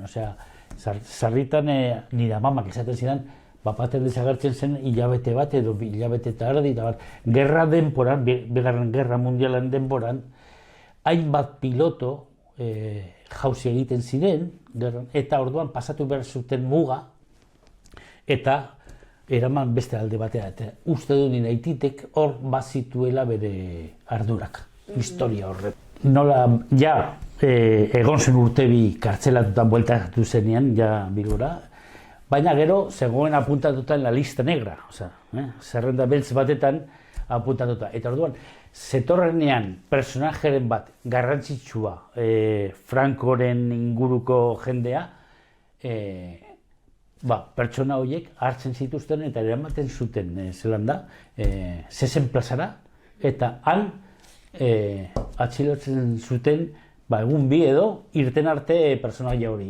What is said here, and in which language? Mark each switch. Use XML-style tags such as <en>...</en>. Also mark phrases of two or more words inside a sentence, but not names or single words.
<eu>Osea, sarritan nire amamak esaten zidan, bapaten desagertzen zen hilabete bat edo hilabete eta erdi, gerra denporan, Bigarren Gerra Mundialen denporan, hainbat piloto jauzi egiten ziren, eta orduan pasatu behar zuten muga, eta eraman beste alde batera. Eta uste du nire aititek hor bazituela bere ardurak, historia horret. Nola, egon zen urtebi kartzelatutan bueltatu zenean, Bilbora, baina gero zegoen apuntatuta</eu> <es>en la lista negra,</es> <eu>zerrenda beltz batetan apuntatuta. Eta orduan, zetorrenean personajeren bat garrantzitsua Francoren inguruko jendea, pertsona horiek hartzen zituzten eta eramaten zuten zelanda, zezen plazara, eta han atxilotzen zuten egun bi edo irten arte personaia hori.</eu>